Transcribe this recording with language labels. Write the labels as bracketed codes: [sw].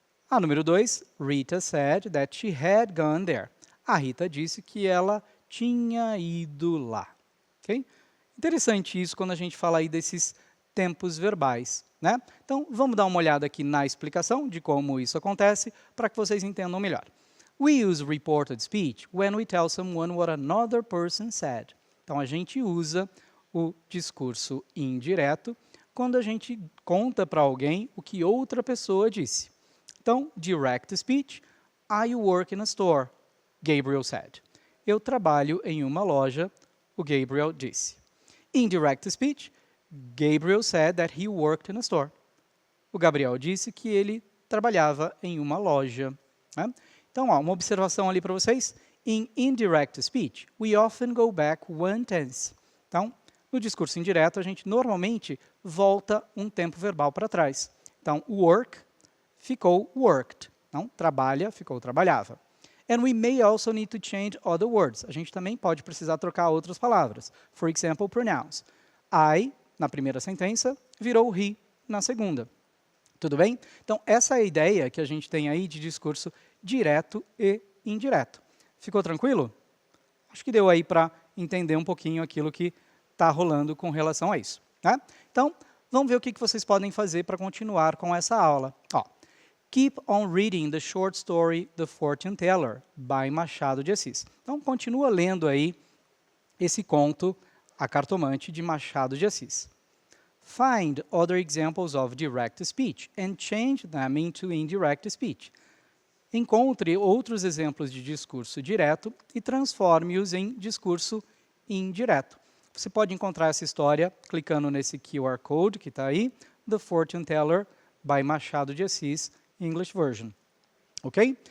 [pt] A número 2, [en] Rita said that she had gone there. [pt] A Rita disse que ela tinha ido lá. Okay? Interessante isso quando a gente fala aí desses tempos verbais, né? Então, vamos dar uma olhada aqui na explicação de como isso acontece para que vocês entendam melhor. [en] We use reported speech when we tell someone what another person said. [pt] Então, a gente usa o discurso indireto quando a gente conta para alguém o que outra pessoa disse. [en] Então, direct speech, I work in a store, Gabriel said. [pt] Eu trabalho em uma loja, o Gabriel disse. [en] Indirect speech, Gabriel said that he worked in a store. [pt] O Gabriel disse que ele trabalhava em uma loja. Né? Então, ó, uma observação ali para vocês. [en] In indirect speech, we often go back one tense. [pt] Então, no discurso indireto, a gente normalmente volta um tempo verbal para trás. Então, work ficou worked. Então, trabalha ficou trabalhava. [en] And we may also need to change other words. [pt] A gente também pode precisar trocar outras palavras. [en] For example, pronouns. [pt] I, na primeira sentença, virou he na segunda. Tudo bem? Então, essa é a ideia que a gente tem aí de discurso direto e indireto. Ficou tranquilo? Acho que deu aí para entender um pouquinho aquilo que está rolando com relação a isso. Né? Então, vamos ver o que vocês podem fazer para continuar com essa aula. [en] Ó, keep on reading the short story The Fortune Teller, by Machado de Assis. [pt] Então, continua lendo aí esse conto, A Cartomante, de Machado de Assis. [en] Find other examples of direct speech and change them into indirect speech. [pt] Encontre outros exemplos de discurso direto e transforme-os em discurso indireto. Você pode encontrar essa história clicando nesse QR Code que está aí, The Fortune Teller, by Machado de Assis, English Version. Ok?